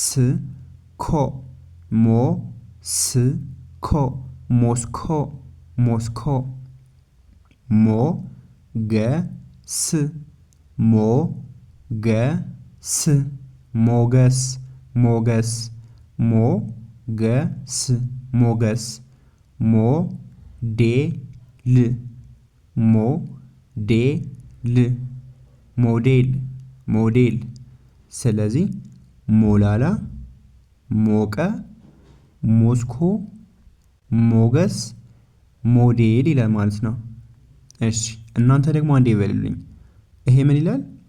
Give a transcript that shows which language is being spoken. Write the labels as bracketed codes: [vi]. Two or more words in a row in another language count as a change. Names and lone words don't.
[am] ኮ ሞ ስ ኮ ሞስኮ ሞስኮ ሞ ገ ስ ሞ ገ ስ ሞገስ ሞገስ ሞ ገ ስ ሞገስ ሞ ዴ ል ሞ ዴ ል ሞዴል ሞዴል። ስለዚህ ሞላላ፣ ሞቀ፣ ሞስኮ፣ ሞገስ፣ ሞዴል ይላል ማለት ነው። እሺ እናንተ ደግሞ አንዴ ይበሉልኝ። ይሄ ምን ይላል?